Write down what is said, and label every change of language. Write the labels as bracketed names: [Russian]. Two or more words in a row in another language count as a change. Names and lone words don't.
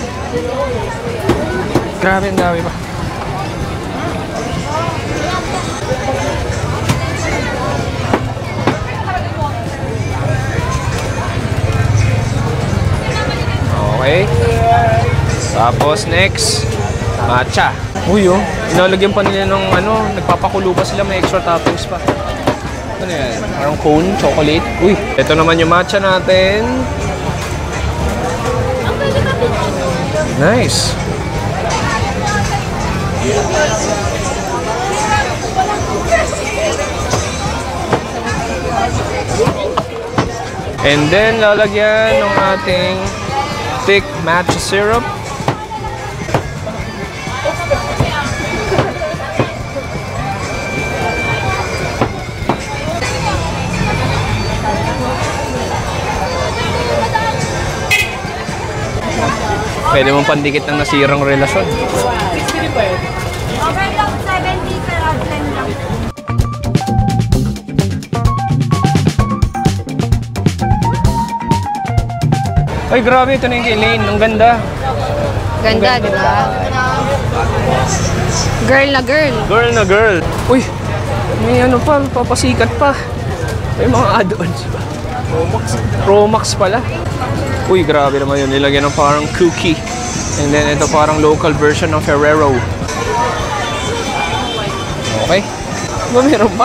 [Filipino] Grabe, ang dami pa. Okay. Tapos next, matcha. Uy, oh. Inalagyan pa nila ng ano, nagpapakulo pa sila, may extra toppings pa. Ano yan? Parang cone, chocolate. Uy, ito naman yung matcha natin. Nice. [English] And then, [Filipino] lalagyan ng ating [English] thick matcha syrup. [Filipino] Pwede mong pandikit ng nasirang relasyon. Okay lang, 70 per outline lang. Ay, grabe. Ito na yung kay Lane. Ang ganda. Ganda, di ba? Girl na girl. Girl na girl. Uy, may ano pa. Papasikat pa. May mga add-ons pa. Promax pala. Uy, grabe naman yun. Nilagyan ng parang cookie. [English] And then [Filipino] ito parang local version ng Ferrero. Okay. Diba meron pa?